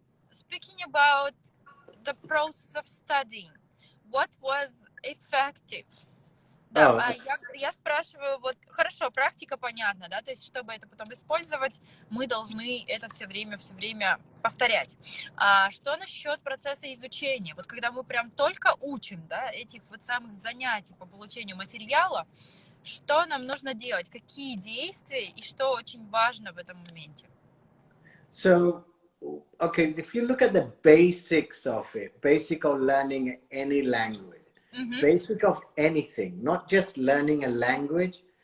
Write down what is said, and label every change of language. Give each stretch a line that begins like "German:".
English: Speaking about the process of studying, what was effective?
Russian: Да, Oh, я спрашиваю, вот, хорошо, практика понятна, да, то есть, чтобы это потом использовать, мы должны это все время повторять. А что насчет процесса изучения? Вот когда мы прям только учим, да, этих вот самых занятий по получению материала, что нам нужно делать, какие действия и что очень важно в этом моменте?
English: so, okay, if you look at the basics of it, basic of learning any language, basic of anything, not just learning a language,